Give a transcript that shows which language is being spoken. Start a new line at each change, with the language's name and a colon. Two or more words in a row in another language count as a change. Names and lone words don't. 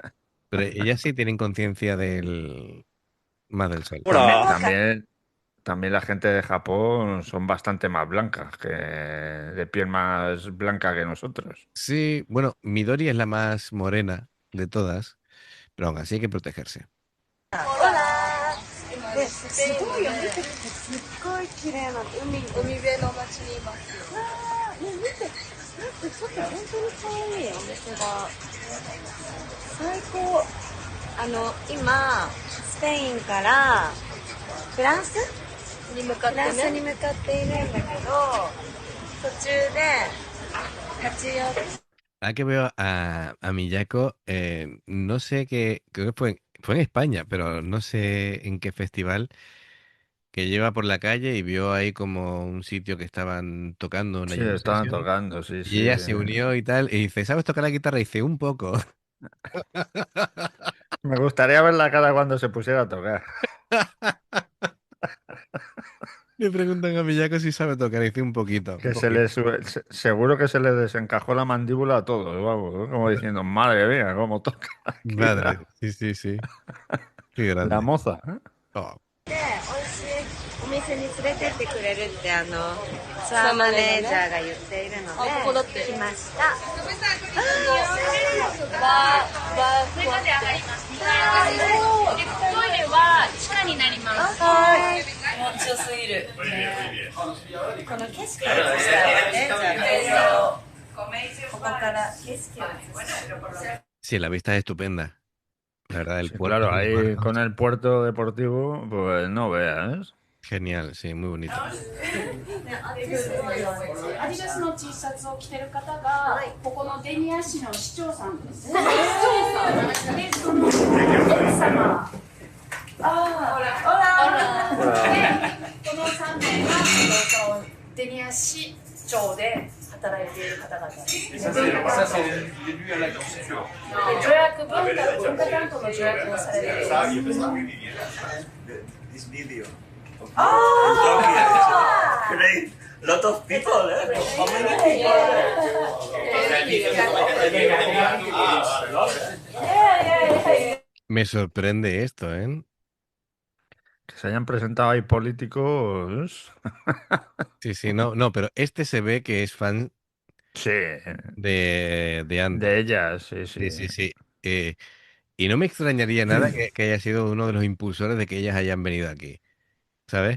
Spanish: Pero ellas sí tienen conciencia del más del sol. También la gente de Japón son bastante más blancas, de piel más blanca que nosotros. Sí, bueno, Midori es la más morena de todas, pero aún así hay que protegerse.
Japanese: すごいよ、見て、すっごい綺麗な海辺の街にいます。わー、ね、見て、だってちょっと本当に可愛いお店が。最高。今、スペインからフランスに向かってね。フランスに向かっているんだけど、途中で立ち寄って。
Spanish: Ah, que veo a Miyako, no sé qué, creo que fue en España, pero no sé en qué festival, que lleva por la calle y vio ahí como un sitio que estaban tocando una Sí, jam estaban session tocando, sí, y sí. ella se unió y tal, y dice, ¿sabes tocar la guitarra? Y dice, un poco. Me gustaría ver la cara cuando se pusiera a tocar. Le preguntan a Miyako si sabe tocar, y dice un poquito, un Que poquito. seguro que se le desencajó la mandíbula a todos, vamos, ¿no? Como diciendo, madre mía, cómo toca aquí Madre, sí, sí, sí, qué la grande. moza. ¿Eh? Oh,
Japanese: で、美味しいお店に連れてってくれるってツアーマネージャーが言っているので、ここだって来ました。追加で上がります。トイレは地下になります。はい。気持ちよすぎる。この景色を映したいね。じゃあここから景色を映したい。
Spanish: sí, la vista es estupenda. La verdad, el Sí, puerto claro, es muy ahí bonito. con el puerto deportivo, pues no veas. Genial, sí, muy bonito.
Japanese: アディダスの T シャツを着てる方が、ここのデニア市の市長さんです。で、その奥様。で、この3名がデニア市長で働いている方々です。で、助役文化担当の助役をされています。
English: This video. Oh, great! Lot of people, eh? How many people?
Spanish: Me sorprende esto, ¿eh? Que se hayan presentado ahí políticos. Sí, sí, no, pero este se ve que es fan Sí, de Ando. de ellas, sí, sí. Sí, sí, sí. Y no me extrañaría nada que haya sido uno de los impulsores de que ellas hayan venido aquí, ¿sabes?